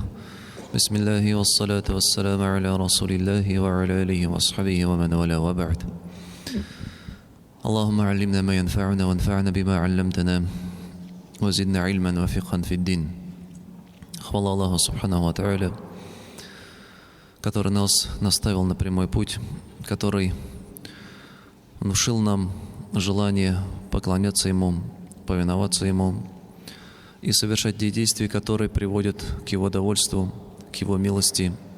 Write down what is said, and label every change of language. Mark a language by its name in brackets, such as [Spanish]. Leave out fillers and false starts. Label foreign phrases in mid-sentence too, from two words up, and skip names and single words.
[Arabic] بسم الله والصلاة والسلام على رسول الله وعلى آله وأصحابه ومن والاه وبعد. اللهم علمنا ما ينفعنا وانفعنا بما علمتنا وزدنا علما وفقها في الدين. [Russian] Хвала Аллаху [Arabic] سبحانه وتعالى, [Russian] который нас наставил на прямой путь, который внушил нам желание поклоняться Ему, повиноваться Ему и совершать те действия, которые приводят к Его довольству, к Его милости.